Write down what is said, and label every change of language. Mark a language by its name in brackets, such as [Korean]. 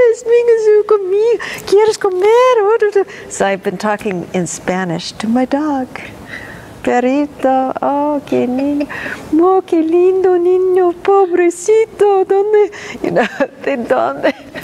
[Spanish] Vengas conmigo, ¿quieres comer? [English] So I've been talking in Spanish to my dog. [Spanish] Perrito, oh, qué niño, oh, qué lindo niño, pobrecito, ¿dónde? [English] You know, [Spanish] ¿de dónde?